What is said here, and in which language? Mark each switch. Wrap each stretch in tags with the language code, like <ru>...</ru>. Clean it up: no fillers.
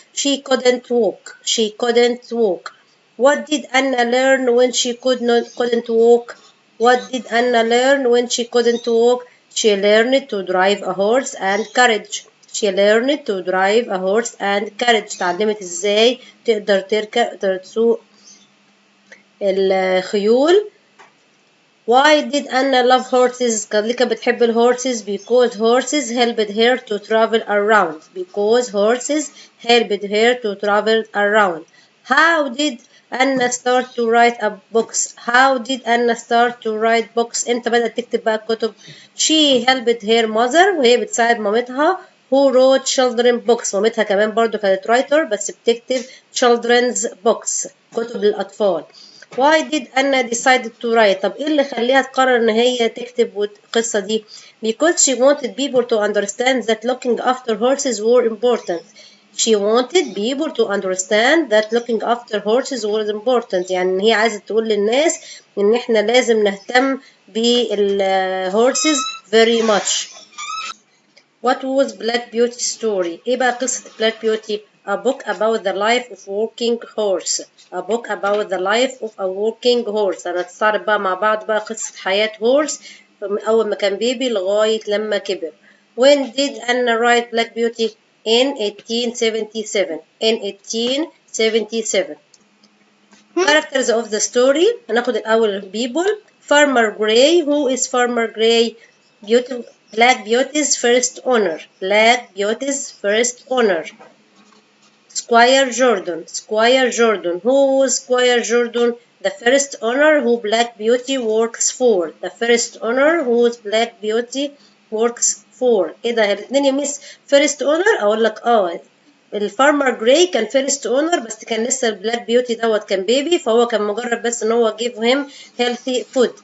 <en>She couldn't walk. She couldn't walk. What did Anna learn when she couldn't walk? What did Anna learn when she couldn't walk? She learned to drive a horse and carriage. She learned to drive a horse and carriage.</en> <ar>تعلمت ازاي تقدر تسوق الخيول.</ar> <en>Why did Anna love horses?</en> <ar>ليه كانت بتحب الهورسز?</ar> <en>Because horses helped her to travel around. Because horses helped her to travel around. How did Anna start to write books? How did Anna start to write books?</en> <ar>امتى بدأت تكتب بقى كتب؟</ar> <en>She helped her mother</en> <ar>وهي بتساعد مامتها</ar> <en>who wrote children books.</en> <ar>مامتها كمان برضو كانت writer بس بتكتب</ar> <en>children's books</en> <ar>كتب للأطفال.</ar> <en>Why did Anna decide to write?</en> <ar>طب ايه اللي خليها تقرر ان هي تكتب القصة دي؟</ar> <en>Because she wanted people to understand that looking after horses were important. She wanted people to understand that looking after horses was important.</en> <ar>يعني ان هي عايزة تقول للناس ان احنا لازم نهتم بالهورسز</ar> <en>very much. What was Black Beauty story?</en> <ar>ايه بقى قصة Black Beauty?</ar> <en>A book about the life of working horse. A book about the life of a working horse.</en> <ar>هنستعرض بقى مع بعض بقى قصة حياة هورس من أول ما كان بيبي لغاية لما كبر.</ar> <en>When did Anna write Black Beauty? In 1877. In 1877. Characters of the story.</en> <ar>هناخد الأول people.</ar> <en>Farmer Gray. Who is Farmer Gray? Black Beauty's first owner. Black Beauty's first owner. Squire Jordan. Squire Jordan. Who was Squire Jordan? The first owner who Black Beauty works for. The first owner who Black Beauty works for.</en> <ar>ايه ده الاثنين يا ميس first owner؟ اقول لك الفارمر جراي كان فيرست اونر بس كان لسه البلاك بيوتي دوت كان بيبي فهو كان مجرد بس ان هو</ar> <en>جيف هيم هيلثي فود.</en>